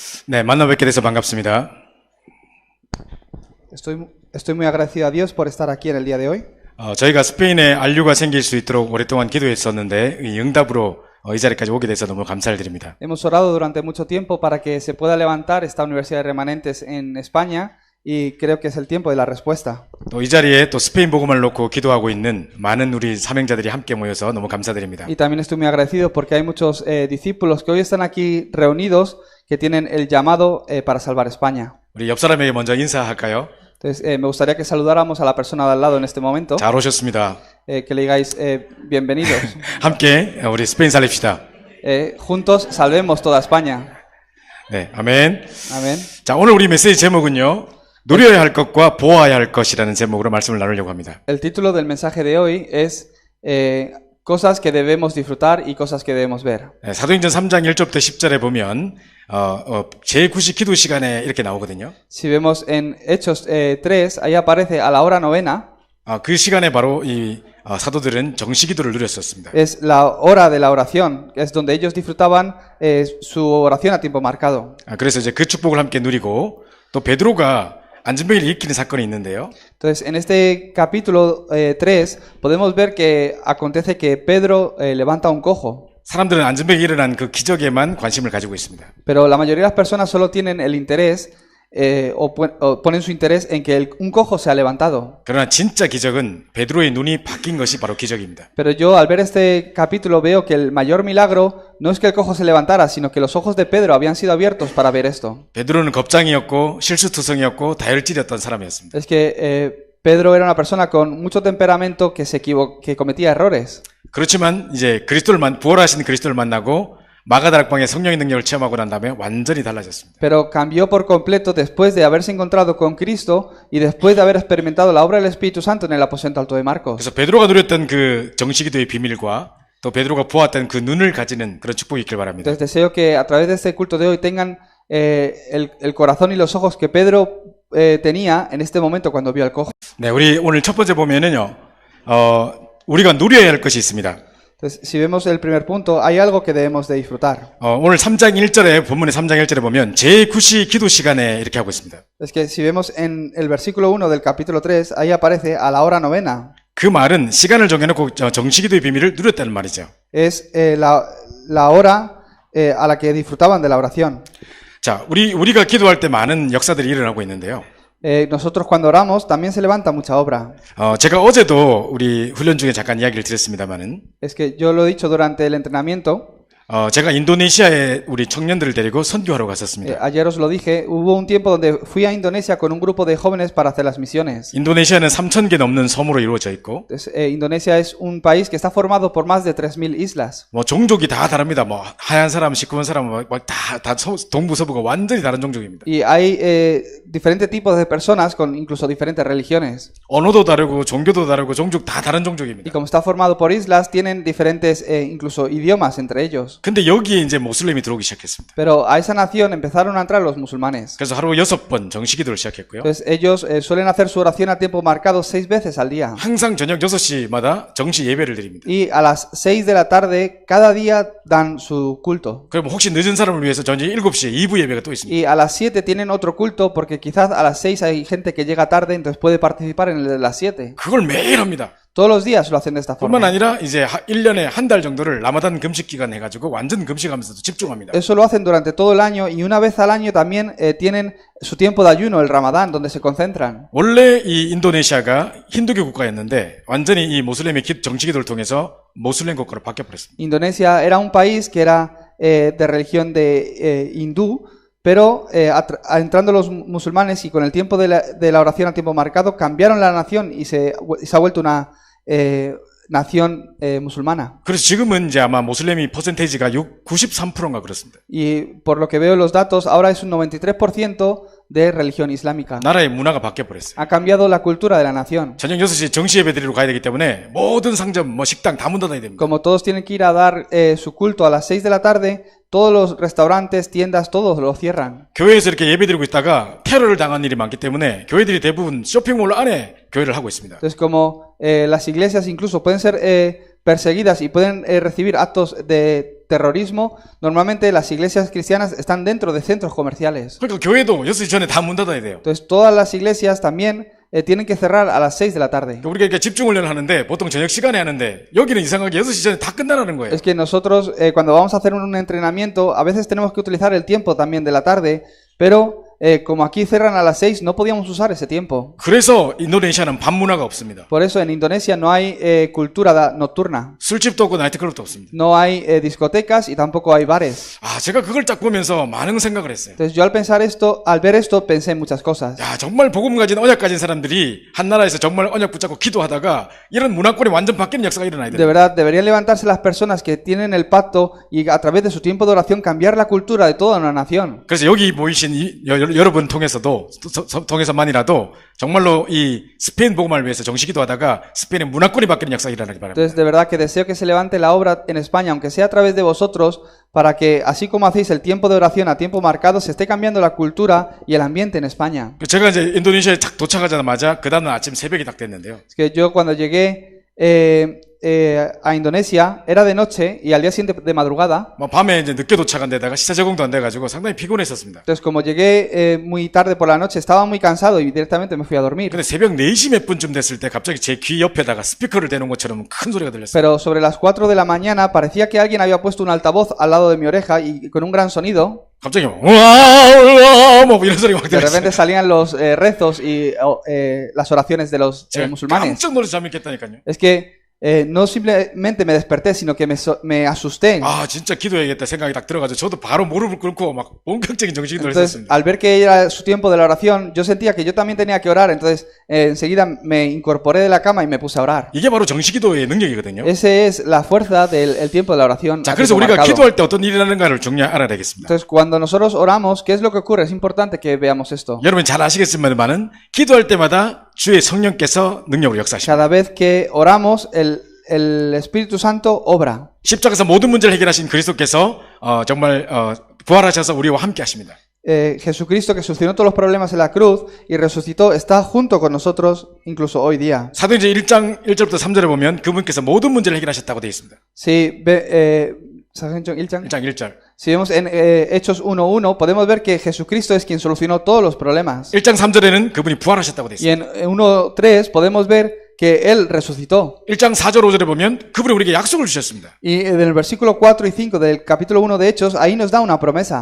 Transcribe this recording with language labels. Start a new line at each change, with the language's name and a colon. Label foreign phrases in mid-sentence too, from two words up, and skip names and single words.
Korean: 네, 만나 뵙게 돼서 반갑습니다.
Spanish: Estoy muy agradecido a Dios por estar aquí en el día de hoy.
Korean: 저희가 스페인에 안류가 생길 수 있도록 오랫동안 기도했었는데 이 응답으로 이 자리까지 오게 돼서 너무 감사를 드립니다.
Spanish: Hemos orado durante mucho tiempo para que se pueda levantar esta Universidad de Remanentes en España y creo que es el tiempo de la respuesta.
Korean: 또 이 자리에 또 스페인 복음을 놓고 기도하고 있는 많은 우리 사명자들이 함께 모여서 너무 감사드립니다.
Spanish: Y también estoy muy agradecido porque hay muchos discípulos que hoy están aquí reunidos que tienen el llamado para salvar España.
Korean: 우리 옆 사람에게 먼저 인사할까요?
Spanish: Entonces, me gustaría que saludáramos a la persona de al lado en este momento,
Korean: 잘 오셨습니다.
Spanish: que le digáis bienvenidos.
Korean: 함께 우리 스페인 살립시다.
Spanish: Juntos salvemos toda España.
Korean: 네, 아멘.
Spanish: Amén.
Korean: 자, 오늘 우리 메시지 제목은요. 누려야 할 것과 보아야 할 것이라는 제목으로 말씀을 나누려고 합니다.
Spanish: El título del mensaje de hoy es cosas que debemos disfrutar y cosas que debemos ver.
Korean: 네, 사도행전 3장 1절부터 10절에 보면 제9시 기도 시간에 이렇게 나오거든요.
Spanish: Si vemos en Hechos 3, ahí aparece a la hora novena,
Korean: 그 시간에 바로 이 사도들은 정시 기도를 누렸었습니다.
Spanish: es la hora de la oración, es donde ellos disfrutaban su oración a tiempo marcado.
Korean: 그래서 이제 그 축복을 함께 누리고 또 베드로가 안전뱅이를 일으키는 사건이 있는데요.
Spanish: Entonces, en este capítulo 3 podemos ver que acontece que Pedro levanta un cojo,
Korean: 사람들은 안전뱅이 일어난 그 기적에만 관심을 가지고 있습니다.
Spanish: pero la mayoría de las personas solo tienen el interés o ponen su interés en que un cojo se ha levantado.
Korean: 그러나 진짜 기적은 베드로의 눈이 바뀐 것이 바로 기적입니다.
Spanish: Pero yo al ver este capítulo veo que el mayor milagro no es que el cojo se levantara, sino que los ojos de Pedro habían sido abiertos para ver esto.
Korean: 베드로는 겁장이었고 실수투성이었고 다혈질이었던 사람이었습니다.
Spanish: Es que Pedro era una persona con mucho temperamento que cometía errores.
Korean: 그렇지만 이제 부활하신 그리스도를 만나고 마가다락방의 성령의 능력을 체험하고 난 다음에 완전히 달라졌습니다.
Spanish: Pero cambió por completo después de haberse encontrado con Cristo y después de haber experimentado la obra del Espíritu Santo en el aposento alto de Marcos.
Korean: 그래서 베드로가 누렸던 그 정시기도의 비밀과 또 베드로가 보았던 그 눈을 가지는 그런 축복이 있길 바랍니다.
Spanish: Entonces deseo que a través de este culto de hoy tengan el corazón y los ojos que Pedro tenía en este momento cuando vio al cojo.
Korean: 네, 우리 오늘 첫 번째 보면은요, 우리가 누려야 할 것이 있습니다.
Spanish: Entonces, si vemos el primer punto, hay algo que debemos de disfrutar.
Korean: 오늘 3장 1절에 본문의 3장 1절에 보면 제9시 기도 시간에 이렇게 하고 있습니다.
Spanish: Es que si vemos en el versículo 1 del capítulo 3, ahí aparece a la hora novena.
Korean: 그 말은 시간을 정해놓고 정시기도의 비밀을 누렸다는 말이죠.
Spanish: Es la hora a la que disfrutaban de la oración.
Korean: 자, 우리가 기도할 때 많은 역사들이 일어나고 있는데요.
Spanish: Nosotros cuando oramos también se levanta mucha obra.
Korean: 제가 어제도 우리 훈련 중에 잠깐 이야기를 드렸습니다만은,
Spanish: Es que yo lo he dicho durante el entrenamiento.
Korean: 제가 인도네시아에 우리 청년들을 데리고 선교하러 갔었습니다.
Spanish: Ayer os lo dije, hubo un tiempo donde fui a Indonesia con un grupo de jóvenes para hacer las misiones.
Korean: 인도네시아는 3,000개 넘는 섬으로 이루어져 있고,
Spanish: Indonesia es un país que está formado por más de 3.000 islas.
Korean: 종족이 다 다릅니다. 하얀 사람, 시커먼 사람, 다 동부 서부가 완전히 다른 종족입니다.
Spanish: Y hay diferentes tipos de personas con incluso diferentes religiones.
Korean: 언어도 다르고 종교도 다르고 종족 다 다른
Spanish: Y
Korean: 종족입니다.
Spanish: como está formado por islas, tienen diferentes incluso idiomas entre ellos.
Korean: 근데 여기에 이제 모슬렘이 들어오기 시작했습니다.
Spanish: Pero a esa nación empezaron a entrar los musulmanes.
Korean: 그래서 하루 6번 정시기도를 시작했고요.
Spanish: Entonces ellos suelen hacer su oración a tiempo marcado 6 veces al día.
Korean: 항상 저녁 6시마다 정시 예배를 드립니다.
Spanish: Y a las 6 de la tarde cada día dan su culto.
Korean: 그럼 혹시 늦은 사람을 위해서 저녁 7시에 2부 예배가 또 있습니다.
Spanish: Y a las 7 tienen otro culto porque quizás a las 6 hay gente que llega tarde, entonces puede participar en el de las 7.
Korean: 그걸 매일 합니다.
Spanish: Todos los días lo hacen de esta
Korean: 뿐만
Spanish: forma.
Korean: 아니라 이제 1년에 한 달 정도를 라마단 금식 기간 해가지고 완전 금식하면서도 집중합니다.
Spanish: Eso lo hacen durante todo el año y una vez al año también tienen su tiempo de ayuno, el Ramadán, donde se concentran.
Korean: 원래 이 인도네시아가 힌두교 국가였는데 완전히 이 모슬렘의 정치기도를 통해서 모슬렘 국가로 바뀌어버렸습니다.
Spanish: Indonesia era un país que era de religión de hindú, pero entrando los musulmanes y con el tiempo de la oración a tiempo marcado cambiaron la nación y se ha vuelto una nación musulmana.
Korean: 그래서 지금은 이제 아마 모슬렘이 퍼센테이지가 93%인가 그렇습니다.
Spanish: Y por lo que veo los datos, ahora es un 93% de religión islámica.
Korean: 나라의 문화가 바뀌어버렸어요.
Spanish: Ha cambiado la cultura de la nación.
Korean: 저녁 6시 정시 예배 드리러 가야 되기 때문에 모든 상점, 식당 다 문 닫아야 됩니다.
Spanish: Como todos tienen que ir a dar su culto a las 6 de la tarde, todos los restaurantes, tiendas, todos lo cierran.
Korean: 교회에서 이렇게 예배 드리고 있다가 테러를 당한 일이 많기 때문에 교회들이 대부분 쇼핑몰 안에 교회를 하고 있습니다.
Spanish: Entonces, como las iglesias incluso pueden ser perseguidas y pueden recibir actos de terrorismo, normalmente las iglesias cristianas están dentro de centros comerciales.
Korean: 그러니까 교회도 6시 전에 다 문 닫아야 돼요.
Spanish: Entonces todas las iglesias también tienen que cerrar a las 6 de la tarde.
Korean: 그러니까 우리가 이렇게 집중훈련을 하는데 보통 저녁 시간에 하는데 여기는 이상하게 6시 전에 다 끝나라는 거예요.
Spanish: Es que nosotros cuando vamos a hacer un entrenamiento a veces tenemos que utilizar el tiempo también de la tarde, pero como aquí cierran a las 6 no podíamos usar ese tiempo.
Korean: 그래서 인도네시아는 밤 문화가 없습니다.
Spanish: Por eso en Indonesia no hay cultura nocturna,
Korean: 술집도 없고 나이트클럽도 없습니다.
Spanish: no hay discotecas y tampoco hay bares.
Korean: 아, 제가 그걸 딱 보면서 많은 생각을 했어요.
Spanish: Entonces yo al ver esto pensé en muchas cosas.
Korean: 야, 정말 복음 가진 언약 가진 사람들이 한 나라에서 정말 언약 붙잡고 기도하다가 이런 문화권이 완전 바뀌는 역사가 일어나야
Spanish: De
Korean: 돼요.
Spanish: verdad, deberían levantarse las personas que tienen el pacto y a través de su tiempo de oración cambiar la cultura de toda una nación.
Korean: 그래서 여기 모이신 여러분 통해서만이라도 정말로 이 스페인 복음을 위해서 정식 기도하다가 스페인의 문화권이 바뀌는 역사가 일어나기 바랍니다.
Spanish: Entonces, de verdad que deseo que se levante la obra en España, aunque sea a través de vosotros, para que, así como hacéis el tiempo de oración a tiempo marcado, se esté cambiando la cultura y el ambiente en España.
Korean: 제가 이제 인도네시아에 딱 도착하자마자 그 다음날 아침 새벽이 딱 됐는데요.
Spanish: Es que yo cuando llegué a Indonesia era de noche y al día siguiente de madrugada.
Korean: 뭐 밤에 이제 늦게 도착한 데다가 시차 적응도 안 돼가지고 상당히 피곤했었습니다.
Spanish: Entonces, como llegué muy tarde por la noche, estaba muy cansado y directamente me fui a dormir.
Korean: 근데 새벽 4시 몇 분쯤 됐을 때 갑자기 제 귀 옆에다가 스피커를 대놓은 것처럼 큰 소리가 들렸어요.
Spanish: Pero sobre las 4 de la mañana parecía que alguien había puesto un altavoz al lado de mi oreja y con un gran sonido.
Korean: 갑자기 우와 뭐 이런 소리가 막
Spanish: De repente
Korean: 들렸어요.
Spanish: salían los rezos y las oraciones de los
Korean: 제가
Spanish: musulmanes.
Korean: 깜짝 놀라서 잠이 깼다니까요.
Spanish: Es que no simplemente me desperté, sino que me asusté.
Korean: 아 진짜 기도해야겠다 생각이 딱 들어가지고 저도 바로 무릎을 꿇고 막 본격적인 정식기도를
Spanish: Entonces,
Korean: 했었습니다.
Spanish: al ver que era su tiempo de la oración, yo sentía que yo también tenía que orar. Entonces, enseguida me incorporé de la cama y me puse a orar.
Korean: 이게 바로 정식기도의 능력이거든요.
Spanish: Esa es la fuerza del tiempo de la oración.
Korean: 자
Spanish: a
Korean: 그래서
Spanish: tiempo
Korean: 우리가
Spanish: marcado.
Korean: 기도할 때 어떤 일이 일어나는가를 중요히 알아야 되겠습니다.
Spanish: Entonces, cuando nosotros oramos, ¿qué es lo que ocurre? Es importante que veamos esto.
Korean: 여러분 잘 아시겠지만은 기도할 때마다 주의 성령께서 능력으로 역사하십니다.
Spanish: Cada vez que oramos, el Espíritu Santo obra.
Korean: 십자가에서 모든 문제를 해결하신 그리스도께서 정말 부활하셔서 우리와 함께 하십니다.
Spanish: Jesucristo, que solucionó todos los problemas en la cruz y resucitó, está junto con nosotros incluso hoy día.
Korean: 사도행전 1장 1절부터 3절에 보면 그분께서 모든 문제를 해결하셨다고 되어 있습니다. Si, 사도행전 일장. 1장 1절.
Spanish: Si vemos en Hechos 1.1, podemos ver que Jesucristo es quien solucionó todos los problemas.
Korean: 1장 3절에는 그분이 부활하셨다고 되어
Spanish: Y
Korean: 있습니다.
Spanish: en 1.3 podemos ver que Él resucitó.
Korean: 1장 4절 5절에 보면 그분이 우리에게 약속을 주셨습니다.
Spanish: Y en el versículo 4 y 5 del capítulo 1 de Hechos, ahí nos da una promesa.